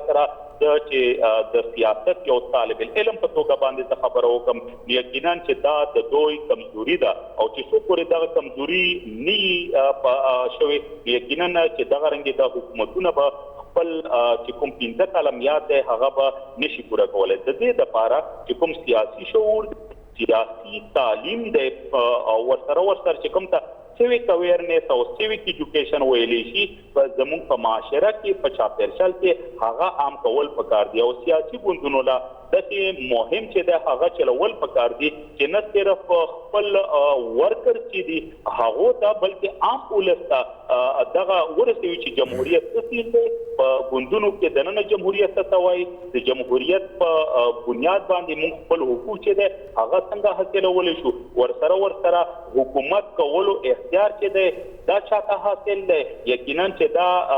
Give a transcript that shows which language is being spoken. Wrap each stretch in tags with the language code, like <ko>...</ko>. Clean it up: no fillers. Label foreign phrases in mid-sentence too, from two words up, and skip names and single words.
<ps>سره چې د سیاست یو طالب العلم په توګه باندې خبرو کوم یقینا چې دا د دوی کمزوري ده او چې څو پورې دا کمزوري ني شوي یقینا چې دا رنګ د حکومتونو په خپل چې کوم 15 کال میاد ده هغه به نشي پوره کولای د دې لپاره چې کوم سیاسي شعور سیاسي تعلیم ده او ورسره چې کوم ته</ps> <en>civic awareness</en> <ps>او</ps> <en>civic education</en> <ps>ویلې شي په زموږ په معاشره کې په چاپیریال کې هغه عام کول پکار دی او سیاسي ګوندونو لا دغه مهم چې د هغه چلول پکار دي چې نه صرف خپل ورکر چې دي هغه ته بلکې عام ولسته دغه ورسوي چې جمهوریت څه دی په ګوندونو کې دننه جمهوریت څه وایي د جمهوریت په بنیاد باندې موږ خپل حقوق چې ده هغه څنګه حاصلول شو ورسره حکومت کولو اختیار چې ده دا چاته حاصل دی یقینا چې دا</ps>